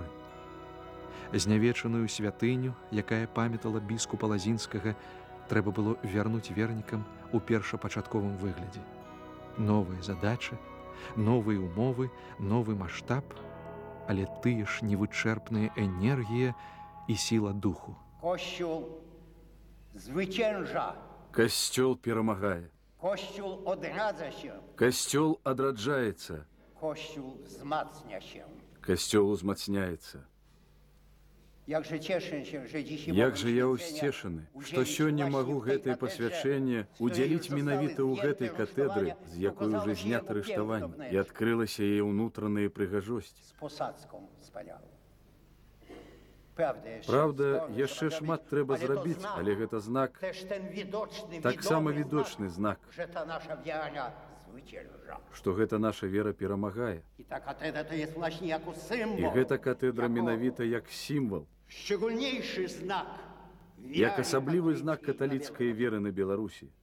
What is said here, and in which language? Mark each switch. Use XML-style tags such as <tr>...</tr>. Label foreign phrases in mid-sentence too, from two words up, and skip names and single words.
<be>Знявечаную святыню, якая памятала біскупа Лазінскага, трэба было вярнуць вернікам у першапачатковым выглядзе. Новая задача, новыя умовы, новы маштаб, але тыя ж невычэрпная энергія і сіла духу.</be> <pl>Косцюл zwycięża.</pl> <be>Касцёл перамагае.</be> <pl>Kościół odradza się.</pl> <be>Касцёл адраджаецца.</be> <pl>Kościół wzmacnia się.</pl> <be>Касцёл узмацняецца.</be> <pl>Jakże cieszę się, że dzisiaj</pl> <be>Як жа я ўсцешаны, што сёння магу гэтае пасвячэнне удзяліць менавіта ў гэтай катэдры, з якой уже знята рыштаванне, і адкрылася яе ўнутраная прыгажосць.</be> <pl>Z posadzką wspaniałą.</pl> <be>Праўда, яшчэ шмат трэба зрабіць, але гэта знак, таксама відочны знак, што гэта наша вера перамагае. І гэта катэдра менавіта як сімвал, як асаблівы знак каталіцкай веры на Беларусі.</be>